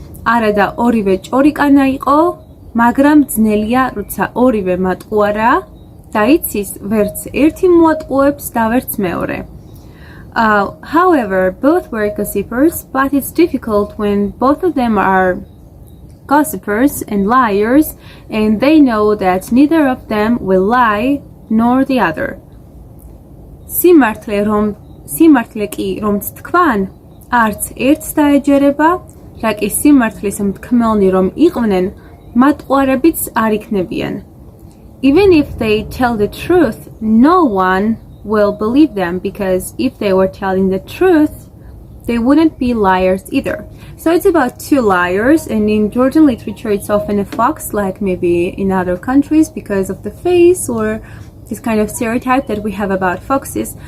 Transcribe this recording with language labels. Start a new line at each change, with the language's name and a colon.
Georgian: არა და ორივე ჭორიკანა იყო, მაგრამ ძნელია, როცა ორივე მატყუარა და იცის, ვერც ერთი მოატყუებს და ვერც მეორე.
English: However, both were gossipers, but it's difficult when both of them are gossipers and liars, and they know that neither of them will lie nor the other.
Georgian: სიმართლე კი რომ თქვან, არც ერთს დაეჯერება, რა კი სიმართლის მთქმელნი რომ იყვნენ, მატყუარებიც არ იქნებიან.
English: Even if they tell the truth, no one will believe them, because if they were telling the truth, they wouldn't be liars either. So it's about two liars, and in Georgian literature it's often a fox, like maybe in other countries because of the face or this kind of stereotype that we have about foxes.